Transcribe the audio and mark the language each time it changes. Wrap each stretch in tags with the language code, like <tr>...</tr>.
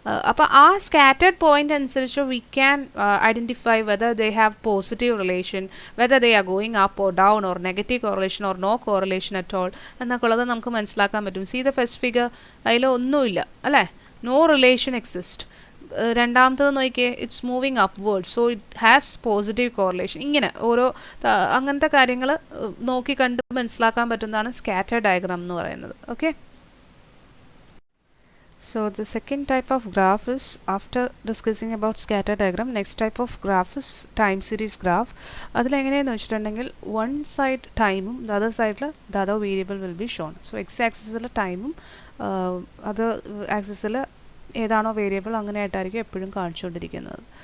<en>അപ്പോൾ ആ scattered point അനുസരിച്ച് we can identify whether they have positive relation, whether they are going up or down or negative correlation or no correlation at all</en> <ml>എന്നൊക്കെ ഉള്ളത് നമുക്ക് മനസ്സിലാക്കാൻ പറ്റും.</ml> <en>see the first figure,</en> <ml>അതിലൊന്നുമില്ല അല്ലേ,</ml> <en>No relation exist.</en> <ml>രണ്ടാമത്തത് നോക്കിയേ,</ml> <en>It's moving upward, so it has positive correlation.</en> <ml>ഇങ്ങനെ ഓരോ അങ്ങനത്തെ കാര്യങ്ങൾ നോക്കി കണ്ട് മനസ്സിലാക്കാൻ പറ്റുന്നതാണ് സ്കാറ്റർ ഡയഗ്രാം എന്ന് പറയുന്നത്.</ml> <en>Okay, so the second type of graph is, after discussing about scatter diagram, next type of graph is time series graph.</en> <ml>അതിലെങ്ങനെയെന്ന് വെച്ചിട്ടുണ്ടെങ്കിൽ</ml> <en>one side ടൈമും the other side the other variable will be shown.</en> <ml>so x ആക്സിസിൽ ടൈമും other ആക്സിസിൽ ഏതാണോ variable അങ്ങനെയായിട്ടായിരിക്കും എപ്പോഴും കാണിച്ചുകൊണ്ടിരിക്കുന്നത്.</ml>